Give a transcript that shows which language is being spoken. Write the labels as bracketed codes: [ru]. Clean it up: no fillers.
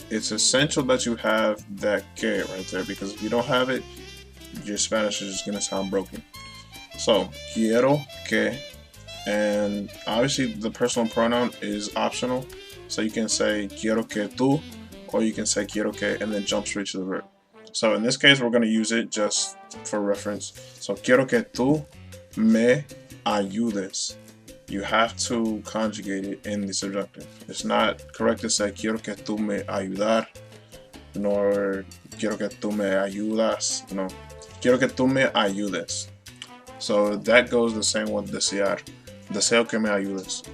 [en] It's essential that you have that que right there, because if you don't have it, your Spanish is just going to sound broken. So, [es] quiero que, [en] and obviously the personal pronoun is optional, so you can say [es] quiero que tú, [en] or you can say quiero que, and then jump straight to the verb. So in this case, we're going to use it just for reference. [es] So, quiero que tú me ayudes. [en] You have to conjugate it in the subjunctive. It's not correct to say [es] quiero que tú me ayudar, [en] nor [es] quiero que tú me ayudas. No, quiero que tú me ayudes. [en] So that goes the same with desear. [es] Deseo que me ayudes.